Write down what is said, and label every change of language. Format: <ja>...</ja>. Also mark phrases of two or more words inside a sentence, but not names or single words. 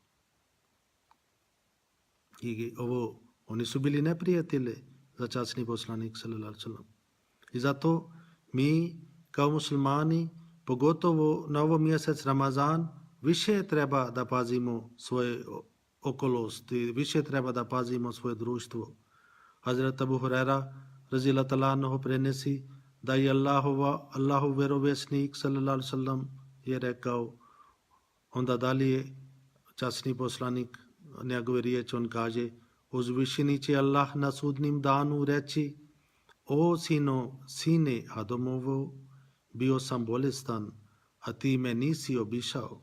<bs>I ovo, oni su bili neprijatelji za časni poslanik</bs> <ar>صلى الله عليه وسلم.</ar> <bs>I zato mi kao muslimani, pogotovo na ovo mjesec Ramazan, više treba da pazimo svoje okolosti, više treba da pazimo svoje društvo. Hazrat Abu Hurajra</bs> <ar>رضي الله تعالى عنه</ar> <bs>prenesi da je Allahov vjerovjesnik</bs> <ar>صلى الله عليه وسلم</ar> <bs>je rekao, onda dalje časni poslanik njegove riječi, on kaže, uzvišeni će Allah na sudnim danu reći, o sine Adamovo, bio sam bolestan, a ti me nisi obišao.</bs>